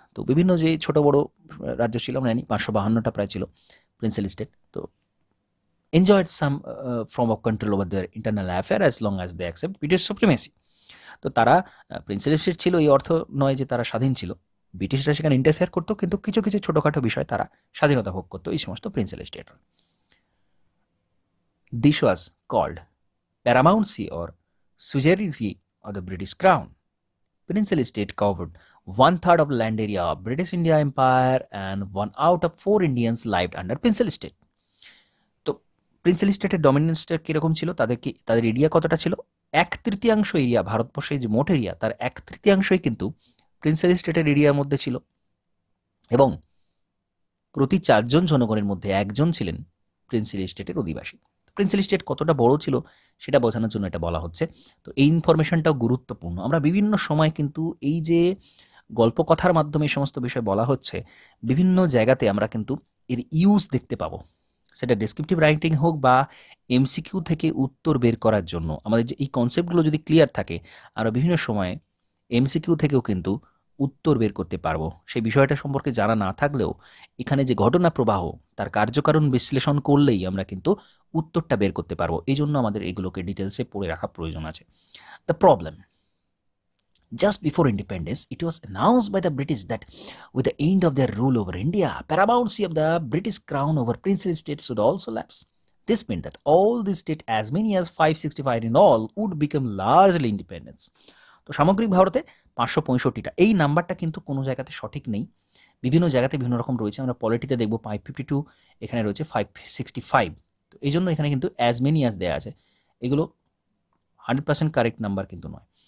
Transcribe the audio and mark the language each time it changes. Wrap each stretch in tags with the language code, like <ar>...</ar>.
<bn>তো বিভিন্ন যে ছোট বড় রাজ্য ছিল, আমরা জানি 552টা প্রায় ছিল প্রিন্সেল স্টেট।</bn> <en>তো enjoyed some form of control over their internal affair as long as they accept British supremacy.</en> <bn>তো তারা প্রিন্সেল স্টেট ছিল এই অর্থ নয় যে তারা স্বাধীন ছিল, ব্রিটিশরা সেখানে ইন্টারফেয়ার করতো, কিন্তু কিছু কিছু ছোটোখাটো বিষয় তারা স্বাধীনতা ভোগ করতো এই সমস্ত প্রিন্সেল state.</bn> <en>This was called paramountcy or suzerainty of the British Crown. Princely state covered 1/3 of land area of British India Empire and 1 out of 4 Indians lived under princely state.</en> <bn>তো প্রিন্সেলি স্টেটের ডমিনেন্সটা কীরকম ছিল, তাদের এরিয়া কতটা ছিল? 1/3 এরিয়া, ভারতবর্ষের যে মোট এরিয়া তার 1/3 কিন্তু প্রিন্সেলি স্টেটের এরিয়ার মধ্যে ছিল, এবং প্রতি 4 জন জনগণের মধ্যে 1 জন ছিলেন প্রিন্সেলি স্টেটের অধিবাসী। প্রিন্সেলি স্টেট কতটা বড় ছিল সেটা বোঝানোর জন্য এটা বলা হচ্ছে। তো এই ইনফরমেশনটাও গুরুত্বপূর্ণ। আমরা বিভিন্ন সময় কিন্তু এই যে গল্প কথার মাধ্যমে এই সমস্ত বিষয় বলা হচ্ছে, বিভিন্ন জায়গাতে আমরা কিন্তু এর ইউজ দেখতে পাবো, সেটা ডেসক্রিপটিভ রাইটিং হোক বা এমসিকিউ থেকে উত্তর বের করার জন্য। আমাদের যে এই কনসেপ্টগুলো যদি ক্লিয়ার থাকে, আমরা বিভিন্ন সময়ে এমসিকিউ থেকেও কিন্তু উত্তর বের করতে পারবো। সেই বিষয়টা সম্পর্কে জানা না থাকলেও এখানে যে ঘটনা প্রবাহ তার কার্যকারণ বিশ্লেষণ করলেই আমরা কিন্তু উত্তরটা বের করতে পারবো। এই জন্য আমাদের এগুলোকে ডিটেলসে পড়ে রাখা প্রয়োজন আছে।</bn> <en>The problem, just before independence, it was announced by the British that with the end of their rule over India, paramountcy of the British crown over princely states would also lapse. This meant that all the states, as many as 565 in all, would become largely independent.</en> <bn>তো সামগ্রিক ভারতে 565টা, এই নাম্বারটা কিন্তু কোনো জায়গাতে সঠিক নেই, বিভিন্ন জায়গাতে বিভিন্ন রকম রয়েছে। আমরা পলিটিতে দেখব 552, এখানে রয়েছে 565। তো এই জন্য এখানে কিন্তু</bn> <en>as many as</en> <bn>দেওয়া আছে, এগুলো 100% কারেক্ট নাম্বার কিন্তু নয়।</bn>